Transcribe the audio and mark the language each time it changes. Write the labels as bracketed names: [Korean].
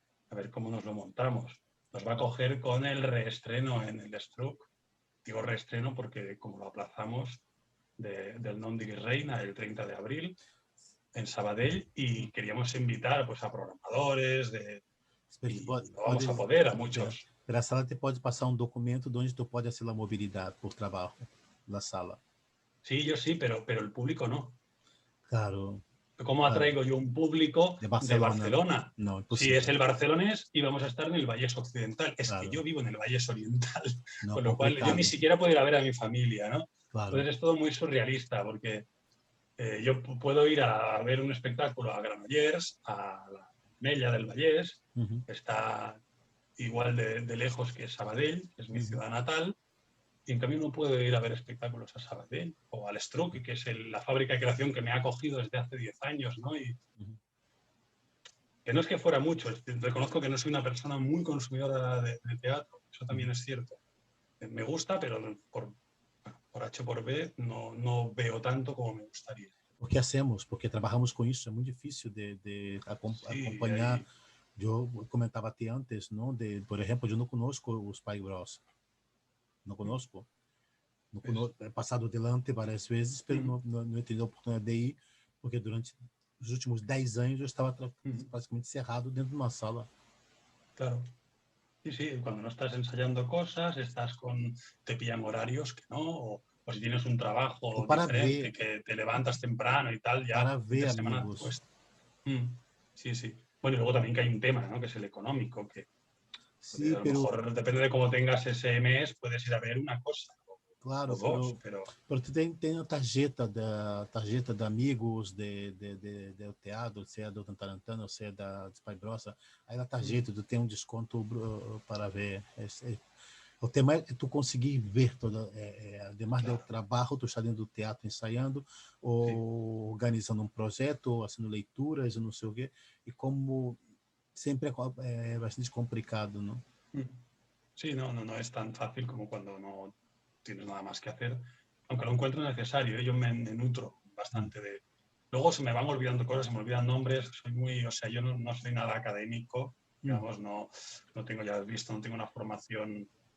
[Spanish] A ver cómo nos lo montamos. Nos va a coger con el reestreno en el Struc. Digo reestreno porque como lo aplazamos del Non Diguis Reina el 30 de abril en Sabadell y queríamos invitar pues, a programadores y no vamos a poder a muchos. [Portuguese] Pela sala te pode passar um documento de onde tu pode hacer a mobilidade por trabalho na sala. [Spanish] Sí, yo sí, pero el público no. Claro. ¿Cómo atraigo yo un público de Barcelona? No, si es el barcelonés y vamos a estar en el Vallès Occidental. Es claro. que yo vivo en el Vallès Oriental, No, con lo cual yo ni siquiera puedo ir a ver a mi familia, ¿no? Claro. Entonces es todo muy surrealista porque yo puedo ir a ver un espectáculo a Granollers, a la Mella del Vallès, que está igual de lejos que Sabadell, que es mi ciudad natal, y en cambio no puedo ir a ver espectáculos a Sabadell o al Struc, que es la fábrica de creación que me ha acogido desde hace 10 años, ¿no? Y que no es que fuera mucho, reconozco que no soy una persona muy consumidora de teatro, eso también es cierto. Me gusta, pero por H por B no veo tanto como me gustaría. Porque hacemos, [Portuguese] porque trabalhamos com isso, é muito difícil de acompanhar. Eu comentava até antes, não? Por exemplo, eu não conosco os Pai Bros. Não conosco. He passado delante várias vezes, mas não tive a oportunidade de ir, porque durante os últimos 10 anos eu estava praticamente cerrado dentro de uma sala. Claro. [Spanish] Sí, cuando no estás ensayando cosas, te pillan horarios que no, o si tienes un trabajo diferente, que te levantas temprano y tal, ya para ver semana amigos. Pues, sí. Bueno, y luego también que hay un tema, ¿no? Que es el económico, que sí, a lo mejor depende de cómo tengas ese mes, puedes ir a ver una cosa. [Portuguese] Claro, pero tu tem a tarjeta de amigos de teatro, se é do Tarantano, se é da Pai Brossa, aí na tarjeta tu tem um desconto para ver. O tema é tu conseguir ver toda, ademais do trabalho, tu está dentro do teatro ensaiando, ou organizando um projeto, ou fazendo leituras, ou não sei o quê, e como sempre é bastante complicado, não? [Spanish] Sí, no es tan fácil como cuando no tienes nada más que hacer, aunque lo encuentro necesario, yo me nutro bastante de... Luego se me van olvidando cosas, se me olvidan nombres, yo no soy nada académico, digamos, no tengo, ya has visto, no tengo una formación.